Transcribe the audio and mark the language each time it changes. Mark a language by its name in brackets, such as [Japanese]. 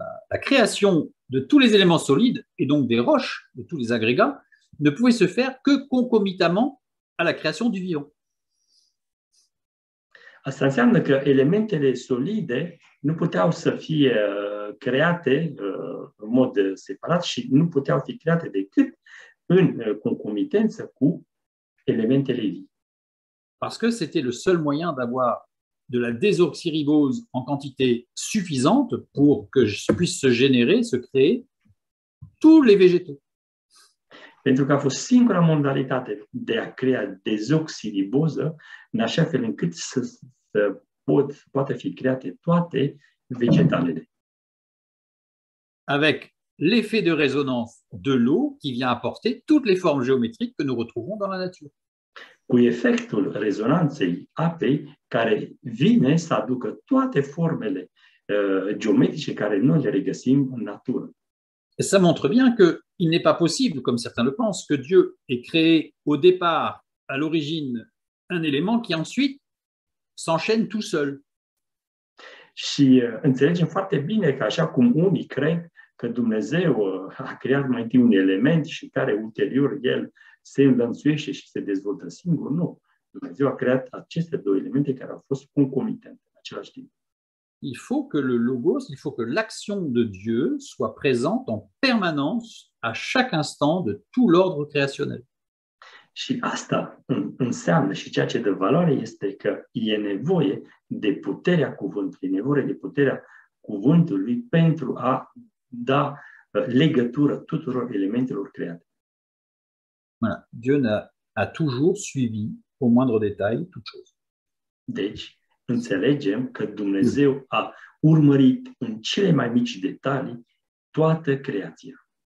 [French] la création de tous les éléments solides, et donc des roches, de tous les agrégats, ne pouvait se faire que concomitamment à la création du vivant. [Romanian] Asta înseamnă că elementele solide nu puteau să fie create în mod separat și nu puteau fi create decât în concomitență cu elementele vii. [French] Parce que c'était le seul moyen d'avoir de la désoxyribose en quantité suffisante pour que puisse se générer, se créer tous les végétaux. [Romanian] Pentru că a fost singura modalitate de a crea dezoxiriboză, în așa fel încât să poată fi create toate vegetalele. [French] Avec l'effet de résonance de l'eau qui vient apporter toutes les formes géométriques que nous retrouvons dans la nature. [Romanian] Cu efectul rezonanței apei care vine să aducă toate formele geometrice care noi le regăsim în natură. [French] Et ça montre bien qu'il n'est pas possible, comme certains le pensent, que Dieu ait créé au départ, à l'origine, un élément qui ensuite s'enchaîne tout seul. [Romanian] Și înțelegem foarte bine că așa cum unii cred că Dumnezeu a creat mai întâi un element și care ulterior el se înlănțuiește și se dezvoltă singur, nu. Dumnezeu a creat aceste două elemente care au fost concomitente în același timp. [French] Il faut que le logos, il faut que l'action de Dieu soit présente en permanence à chaque instant de tout l'ordre créationnel. [Romanian] Și asta înseamnă și ceea ce dă valoare este că e nevoie de puterea cuvântului, e nevoie de puterea cuvântului pentru a da legătură tuturor elementelor create. [French] Voilà. Dieu a toujours suivi au moindre détail toute chose. [Romanian] Deci, înțelegem că Dumnezeu a urmărit în cele mai mici detalii toată creația.